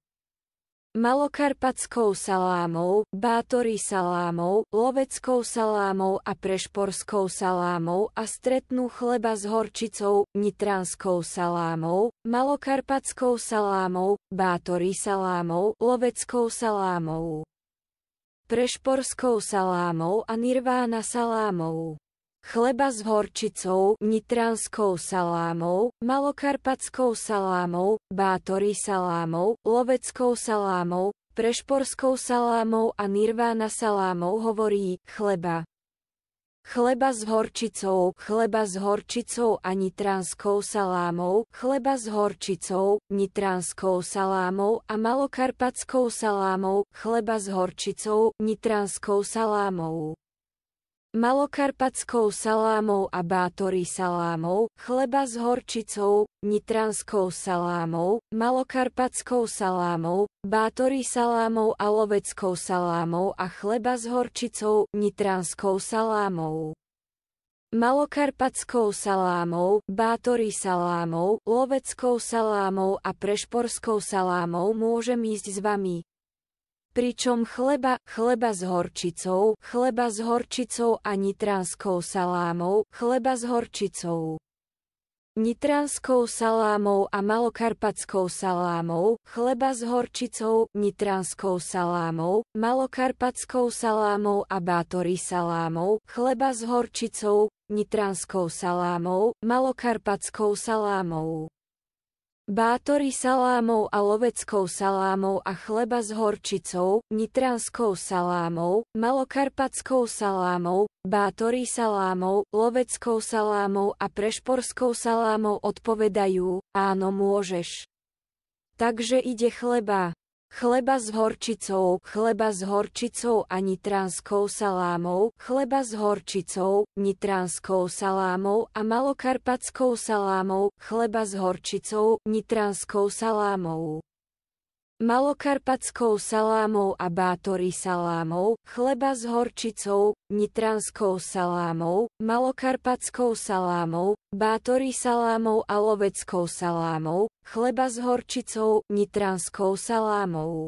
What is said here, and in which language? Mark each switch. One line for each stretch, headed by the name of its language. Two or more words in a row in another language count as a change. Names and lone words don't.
Slovak: Malokarpatskou salámou, bátory salámou, loveckou salámou a prešporskou salámou a stretnú chleba s horčicou, nitranskou salámou, malokarpatskou salámou, bátory salámou, loveckou salámou, prešporskou salámou a nirvána salámou. Chleba s horčicou, nitranskou salámou, malokarpatskou salámou, bátory salámou, loveckou salámou, prešporskou salámou a nirvána salámou hovorí chleba. Chleba s horčicou a nitranskou salámou, chleba s horčicou, nitranskou salámou a malokarpatskou salámou, chleba s horčicou, nitranskou salámou. Malokarpatskou salámou a bátory salámou, chleba s horčicou, nitranskou salámou, malokarpatskou salámou, bátory salámou a loveckou salámou a chleba s horčicou, nitranskou salámou. Malokarpatskou salámou, bátory salámou, loveckou salámou a prešporskou salámou môžem ísť s vami. Pričom chleba s horčicou a nitranskou salámou, chleba s horčicou, nitranskou salámou a malokarpatskou salámou, chleba s horčicou, nitranskou salámou, malokarpatskou salámou a bátory salámou, chleba s horčicou, nitranskou salámou, malokarpatskou salámou. Bátory salámou a loveckou salámou a chleba s horčicou, nitranskou salámou, malokarpatskou salámou, bátory salámou, loveckou salámou a prešporskou salámou odpovedajú, áno môžeš. Takže ide chleba s horčicou a nitranskou salámou, chleba s horčicou, nitranskou salámou a malokarpatskou salámou, chleba s horčicou, nitranskou salámou. Malokarpatskou salámou a bátory salámou, chleba s horčicou, nitranskou salámou, malokarpatskou salámou, bátory salámou a loveckou salámou, chleba s horčicou, nitranskou salámou.